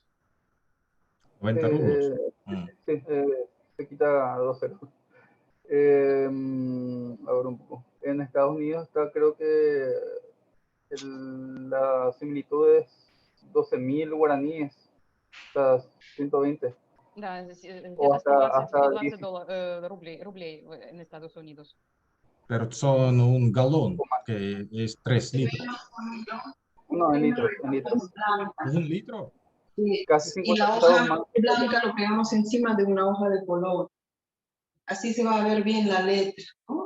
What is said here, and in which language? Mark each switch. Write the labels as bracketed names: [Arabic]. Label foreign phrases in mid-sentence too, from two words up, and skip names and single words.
[Spanish] 90 rublos. Eh, Mm. sí, se quita 2 ceros. A ver un poco. En Estados Unidos está, creo que la similitud es 12.000 guaraníes, o sea, 120, [Russian] Да, [Spanish] o [Russian] где-то [Spanish] hasta, 120, hasta 120 10. рублей en Estados Unidos. pero son un galón, que es 3 litros. No, en litros, en litros. ¿1 litro? Sí, Casi y 50 la centavos hoja más. blanca lo pegamos encima de una hoja de color. Así se va a ver bien la letra, ¿no?